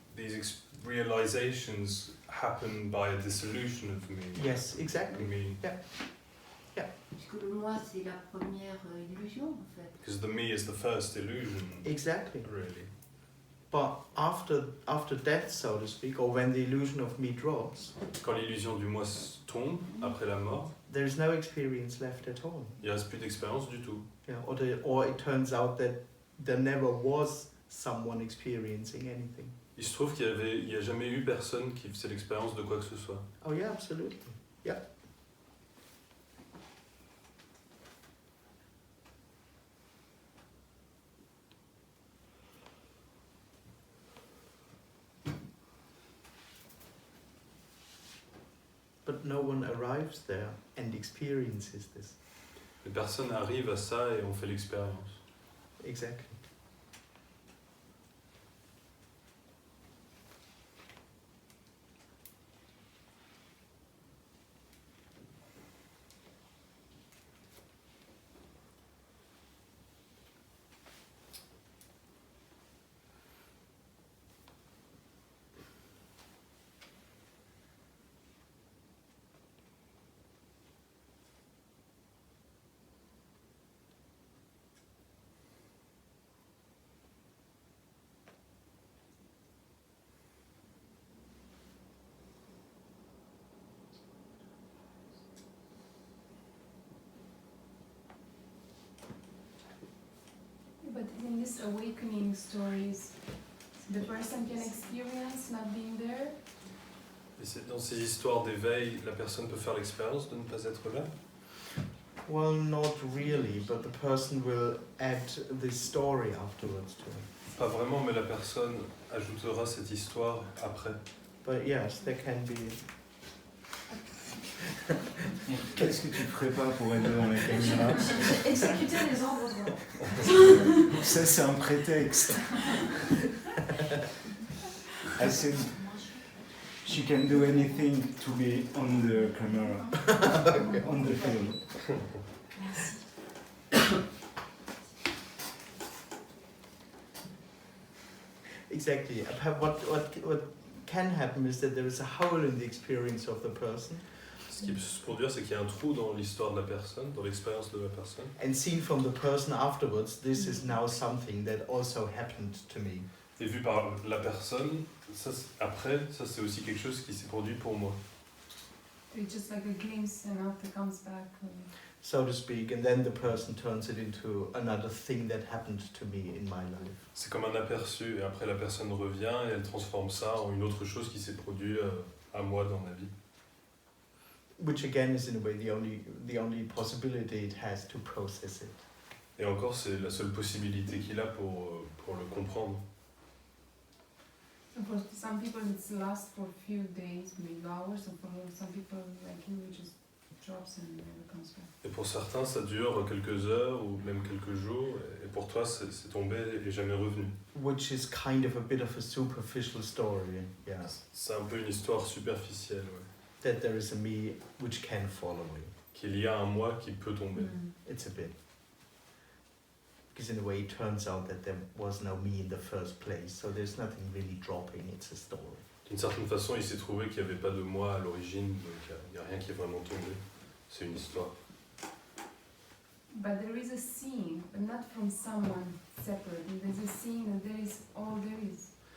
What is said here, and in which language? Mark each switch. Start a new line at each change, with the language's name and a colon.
English: These realizations happen by a dissolution of me. Yes, exactly. Me.
French: Puisque le moi, c'est la première illusion, en fait.
English: Because the me is the first illusion. Exactly. Really. But after death, so to speak, or when the illusion of me drops,
French: Quand l'illusion du moi tombe, après la mort,
English: there is no experience left at all.
French: il ne reste plus d'expérience du tout.
English: Yeah, or it turns out that there never was someone experiencing anything.
French: Il se trouve qu'il n'y a jamais eu personne qui faisait l'expérience de quoi que ce soit.
English: Oh yeah, absolutely. Yeah. But no one arrives there and experiences this.
French: Les personnes arrivent à ça et on fait l'expérience.
English: Exactly. But in these awakening stories, the person can experience not being there.
French: Et dans ces histoires d'éveil, la personne peut faire l'expérience de ne pas être là.
English: Well, not really, but the person will add this story afterwards to it.
French: Pas vraiment, mais la personne ajoutera cette histoire après.
English: But yes, there can be.
French: Qu'est-ce que tu ferais pas pour être dans la caméra? Exécuter les ordres de... Ça, c'est un prétexte.
English: I said she can do anything to be on the camera, on the film. Exactly. What can happen is that there is a hole in the experience of the person.
French: Ce qui peut se produire, c'est qu'il y a un trou dans l'histoire de la personne, dans l'expérience de la personne.
English: And seen from the person afterwards, this is now something that also happened to me.
French: Et vu par la personne, après, ça c'est aussi quelque chose qui s'est produit pour moi.
English: It's just like a glimpse and after comes back. so to speak, and then the person turns it into another thing that happened to me in my life.
French: C'est comme un aperçu, et après la personne revient et elle transforme ça en une autre chose qui s'est produite à moi dans ma vie.
English: Which again is in a way the only possibility it has to process it.
French: Et encore, c'est la seule possibilité qu'il a pour le comprendre.
English: So for some people it's lasts for a few days, maybe hours, and for some people like you, it just drops and never comes back.
French: Et pour certains, ça dure quelques heures ou même quelques jours, et pour toi, c'est tombé et jamais revenu.
English: Which is kind of a bit of a superficial story, yeah.
French: C'est un peu une histoire superficielle, ouais.
English: That there is a me which can fall away.
French: Qu'il y a un moi qui peut tomber.
English: It's a bit. Because in a way it turns out that there was no me in the first place, so there's nothing really dropping, it's a story.
French: D'une certaine façon, il s'est trouvé qu'il n'y avait pas de moi à l'origine, donc il n'y a rien qui est vraiment tombé. C'est une histoire.
English: But there is a scene, but not from someone separate. There's a scene and there is all there is.